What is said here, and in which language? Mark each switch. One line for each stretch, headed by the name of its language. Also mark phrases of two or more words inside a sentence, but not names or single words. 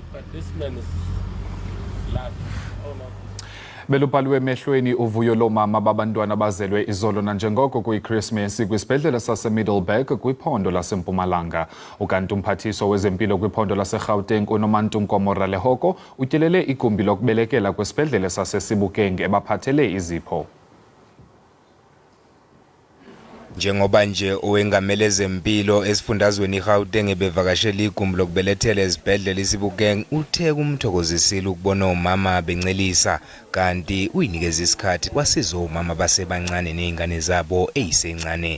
Xhosa: Belubhaliwe emehlweni uvuyo loomama babantwana bazelwe izolo nanjengoko kuyiKrismesi kwisibhedlele saseMiddelburg kwiphondo laseMpumalanga. Ukanti umphathiswa wezempilo kwiphondo laseGauteng uNomantumko Moralehoko utyelele igumbi lokubelekela kwisibhedlele saseSebokeng ebaphathele izipho.
Zulu: Njengoba nje owengamele zempilo esifundazweni iGauteng bevakashela igumbi lokubelethela ezibhedlela iSebokeng uthe kumthokozisile ukubona omama bencelisa kanti uyinikeza isikhathi kwasiza omama basebancane nezingane zabo ezisencane.